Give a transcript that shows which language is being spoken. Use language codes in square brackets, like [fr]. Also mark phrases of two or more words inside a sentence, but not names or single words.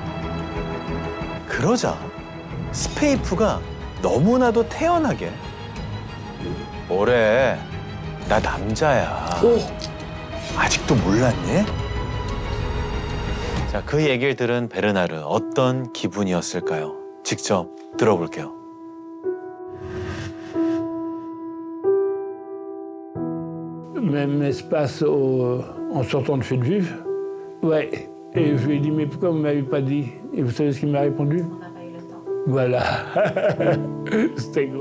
[ko] 그러자 스페이프가 너무나도 태연하게 뭐래, 나 남자야. 아직도 몰랐니? 자, 그 얘기를 들은 베르나르 어떤 기분이었을까요? 직접 들어볼게요. [fr] Même espace en sortant de chez le juge. Ouais. Et je lui ai dit, mais pourquoi vous ne m'avez pas dit? Et vous savez ce qu'il m'a répondu? On n'a pas eu le temps. Voilà. C'était gros.